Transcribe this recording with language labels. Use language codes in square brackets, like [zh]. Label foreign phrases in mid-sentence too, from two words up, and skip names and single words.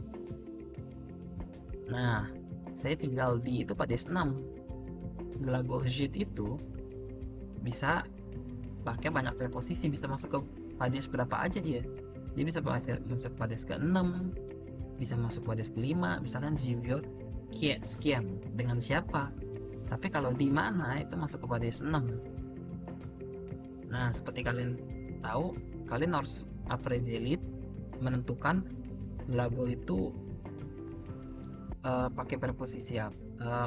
[id] Nah, saya tinggal di itu pades 6. Glagol жить itu bisa pakai banyak preposisi, bisa masuk ke pades berapa aja dia. Dia bisa masuk pades ke-6, bisa masuk pades ke-5, misalkan [ru] живет с кем, [id] dengan siapa. Tapi kalau di mana itu masuk ke pades 6. Nah, seperti kalian tahu, kalian harus appreciate menentukan glagol itu pakai preposisi apa.